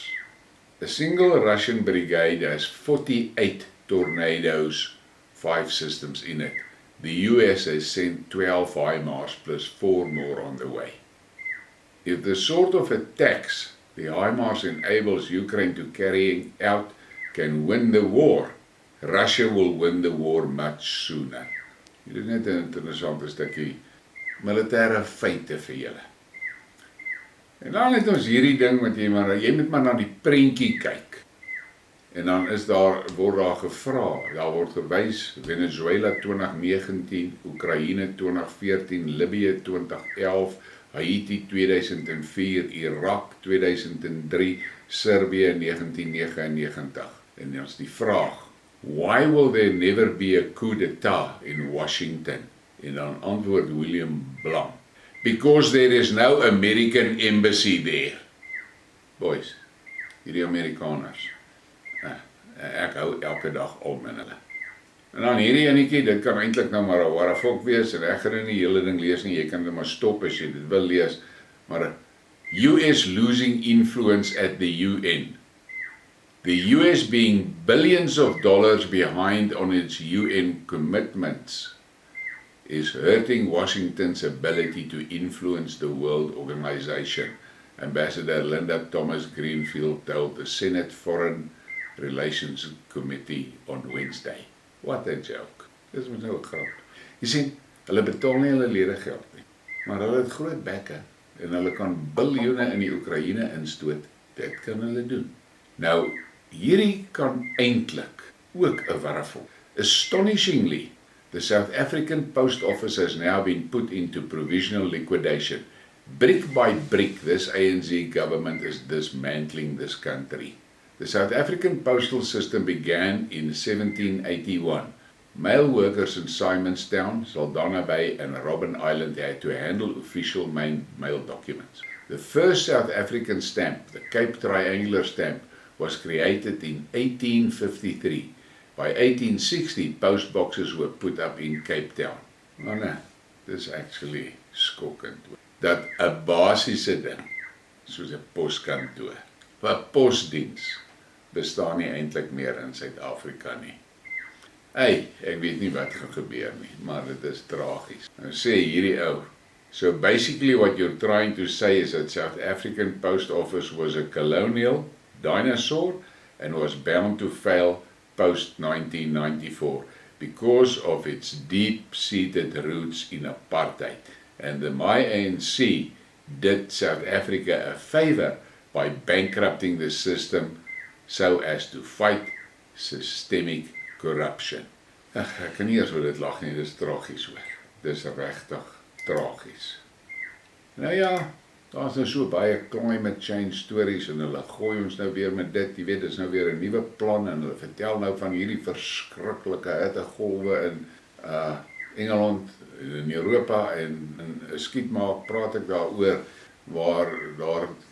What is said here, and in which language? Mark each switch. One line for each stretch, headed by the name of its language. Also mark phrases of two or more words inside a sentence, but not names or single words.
English: A single Russian brigade has 48 Tornadoes 5 systems in it. The US has sent 12 HIMARS plus 4 more on the way. If the sort of attacks the HIMARS enables Ukraine to carry out can win the war, Russia will win the war much sooner.
Afrikaans: Dit is net 'n interessante stukkie militêre feite vir julle. En dan het ons hierdie ding wat jy moet maar na die prentjie kyk. En dan word daar gevra, daar word gewys Venezuela 2019, Oekraïne 2014, Libië 2011, Haiti 2004, Irak 2003, Servië 1999. En dan is die vraag, why will there never be a coup d'etat in Washington? En dan antwoord
English: William Blum, because there is no American embassy there.
Afrikaans: Boys, hierdie Amerikaners, ek hou elke dag om in hulle. En dan hierdie enetjie, dit kan eintlik nou maar 'n Warrefok wees, en ek gaan nie die hele ding lees nie, jy kan dit maar stop as jy dit wil lees, maar
English: US losing influence at the UN. The US being billions of dollars behind on its UN commitments is hurting Washington's ability to influence the World Organization, Ambassador Linda Thomas Greenfield told the Senate Foreign Relations Committee on Wednesday. What a joke.
Afrikaans: Dis met nou 'n grap. Jy sien, hulle betaal nie hulle lede geld nie, maar hulle het groot bekke en hulle kan biljoene in die Oekraïne instoot. Dit kan hulle doen. Nou, hierdie kan eintlik ook 'n Warrefok.
English: Astonishingly, the South African Post Office has now been put into provisional liquidation. Brick by brick, this ANC government is dismantling this country. The South African postal system began in 1781. Mail workers in Simonstown, Saldanha Bay and Robben Island had to handle official mail documents. The first South African stamp, the Cape Triangular stamp, was created in 1853. By 1860, post boxes were put up in Cape Town. Oh no, this is actually skokkend.
Afrikaans: Dat 'n basiese ding, soos 'n poskantoor, 'n posdiens, bestaan nie eintlik meer in Suid-Afrika nie. Hey, ek weet nie wat gaan gebeur nie, maar dit is tragies. Nou sê hierdie ou,
English: so basically what you're trying to say is that South African Post Office was a colonial dinosaur and was bound to fail post-1994 because of its deep-seated roots in apartheid. And the ANC did South Africa a favor by bankrupting the system so as to fight systemic corruption.
Afrikaans: Ek kan nie eers oor dit lag nie, dis tragies hoor. Dis regtig tragies. Nou ja, daar is nou so baie
English: climate change
Afrikaans: stories en hulle gooi ons nou weer met dit, jy weet, dis nou weer 'n nuwe plan en hulle vertel nou van hierdie verskriklike hittegolwe in Engeland, in Europa en in Skidmarks praat ek daaroor waar daar